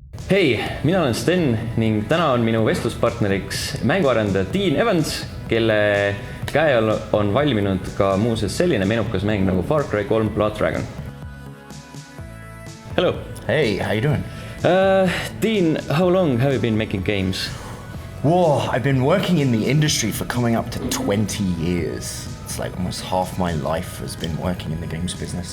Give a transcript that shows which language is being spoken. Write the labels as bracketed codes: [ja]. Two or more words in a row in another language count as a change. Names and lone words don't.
[et] Hei, mina olen Sten ning täna on minu vestluspartneriks mänguarendaja Evans, kelle käe all on valminud ka muuseas selline menukas mäng nagu Far Cry 3 Blood Dragon. [en] Hello. Hey, how you doing? Dean, how long have you been making games? Whoa, I've been working in the industry for coming up to 20 years. It's like almost half my life has been working in the games business.